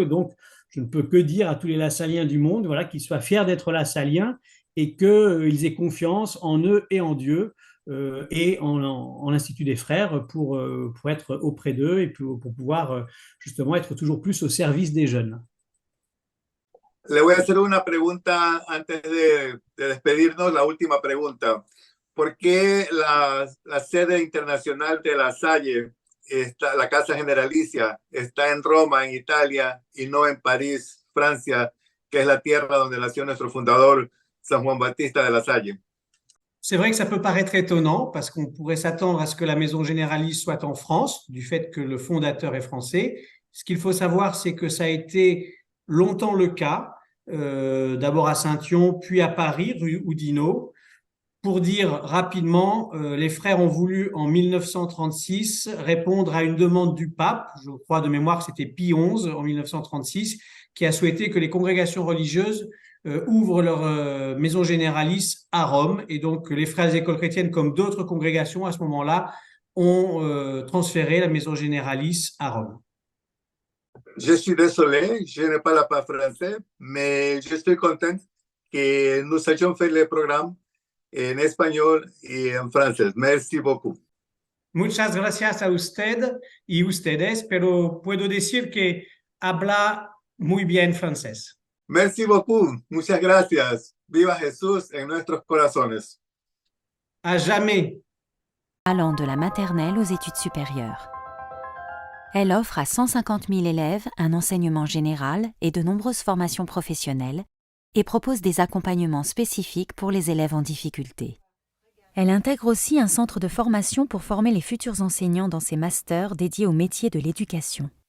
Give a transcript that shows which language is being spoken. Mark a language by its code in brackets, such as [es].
[fr] Et donc, je ne peux que dire à tous les Lassaliens du monde, voilà, qu'ils soient fiers d'être Lassaliens et qu'ils aient confiance en eux et en Dieu et en l'Institut des Frères pour être auprès d'eux et pour pouvoir justement être toujours plus au service des jeunes. [es] Le voy a hacer una pregunta antes de despedirnos, la última pregunta. ¿Por qué la sede internacional de La Salle, la Casa Generalicia, está en Roma, en Italia, y no en París, Francia, que es la tierra donde nació nuestro fundador, San Juan Bautista de La Salle? [fr] C'est vrai que ça peut paraître étonnant parce qu'on pourrait s'attendre à ce que la Maison Généraliste soit en France, du fait que le fondateur est français. Ce qu'il faut savoir, c'est que ça a été longtemps le cas, d'abord à Saint-Yon, puis à Paris, rue Oudinot. Pour dire rapidement, les frères ont voulu en 1936 répondre à une demande du pape, je crois de mémoire que c'était Pie XI en 1936, qui a souhaité que les congrégations religieuses ouvrent leur maison généralice à Rome. Et donc les frères des écoles chrétiennes, comme d'autres congrégations à ce moment-là, ont transféré la maison généralice à Rome. Je suis désolé, je ne parle pas français, mais je suis content que nous ayons fait le programme [es] en español y en francés. [fr] Merci beaucoup. [es] Muchas gracias a usted y ustedes, pero puedo decir que habla muy bien francés. [fr] Merci beaucoup. [es] Muchas gracias. Viva Jesús en nuestros corazones. [fr] À jamais. Allant de la maternelle aux études supérieures. Elle offre à 150 000 élèves un enseignement général et de nombreuses formations professionnelles et propose des accompagnements spécifiques pour les élèves en difficulté. Elle intègre aussi un centre de formation pour former les futurs enseignants dans ses masters dédiés au métier de l'éducation.